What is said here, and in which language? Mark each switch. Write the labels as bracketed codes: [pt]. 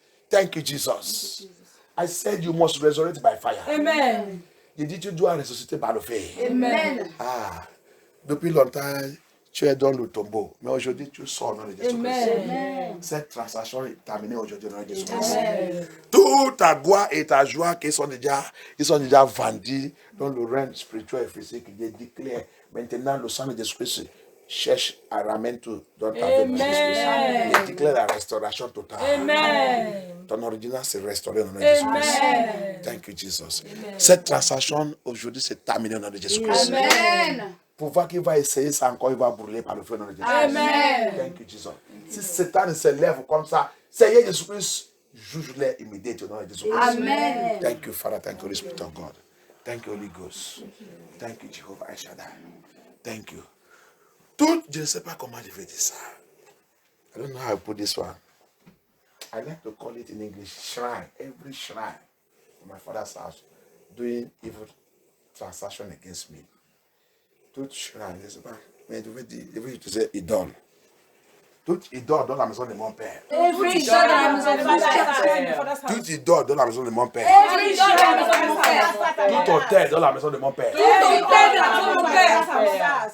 [en] Thank you, Jesus. I said you must resurrect by fire. Amen. [fr] Il dit tu dois ressusciter par le feu. Amen. Depuis longtemps, tu es dans le tombeau, mais aujourd'hui tu sors dans le Jésus-Christ. Amen. Cette transaction est terminée aujourd'hui dans le Jésus-Christ. Toute ta gloire et ta joie qui sont déjà vendus dans le règne spirituel et physique, il déclare maintenant le sang de Jésus-Christ cherche à ramener tout dans ta vie. Amen. Il déclare la restauration totale. Amen. Ton original s'est restauré dans le Jésus-Christ. Amen. [en] Thank you, Jesus. [fr] Cette transaction aujourd'hui c'est terminé dans le Jésus-Christ. Amen. Pour voir qu'il va essayer ça encore, il va brûler par le feu dans le Jésus-Christ. Amen. [en] Thank you, Jesus. [fr] Si Satan se lève comme ça, Seigneur Jésus-Christ, juge-les immédiatement dans le Jésus-Christ. Amen. [en] Thank you, Father. Thank you, Holy Spirit of God. Thank you, Holy Ghost. Thank you, Jehovah Shaddai. Thank you. [fr] Tout, je ne sais pas comment je vais dire ça. [en] I don't know how to put this one. I like to call it in English shrine. Every shrine in my father's house doing evil transaction against me. [fr] Toute shrine, je ne sais pas. Mais je veux utiliser idole. Toute idole dans la maison de mon père. [en] Every idol [fr] dans la maison de mon père. Toute idole dans la maison de mon père. [en] Every idol [fr] dans la maison de mon père. Tout hôtel dans la maison de mon père. Tout hôtel dans la maison de mon père.